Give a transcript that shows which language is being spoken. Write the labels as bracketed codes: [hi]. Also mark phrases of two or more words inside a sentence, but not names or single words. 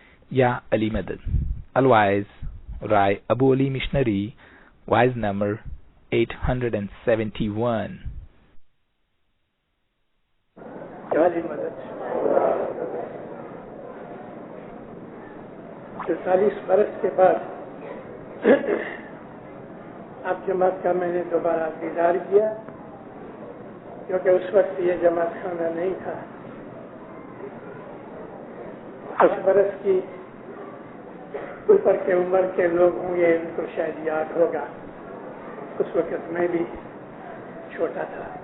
[ar] يا علي مدد. [en] Otherwise, Rai Abu Ali Missionary, wise number 871. [ar] يا علي مدد. [ur] 40 برس کے بعد اب جماعت کا میں نے دوبارہ دیدار کیا، کیونکہ اس وقت یہ جماعت خانہ نہیں تھا۔ 10 برس کی اوپر کے عمر کے لوگ ہوں گے، ان کو شاید یاد ہوگا، اس وقت میں بھی چھوٹا تھا۔